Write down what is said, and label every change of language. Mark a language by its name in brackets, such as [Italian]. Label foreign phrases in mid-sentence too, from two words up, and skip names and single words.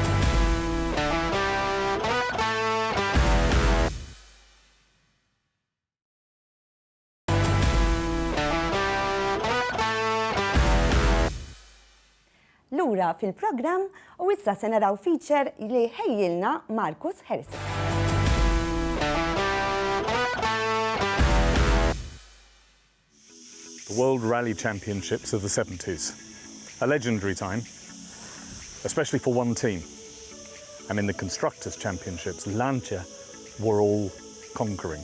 [Maltese] Lura fil-programm u issa se naraw feature li ħejjilna Marcus Hersi. [English] The World Rally Championships of the 70s. A legendary time, especially for one team. And in the Constructors' Championships, Lancia were all conquering.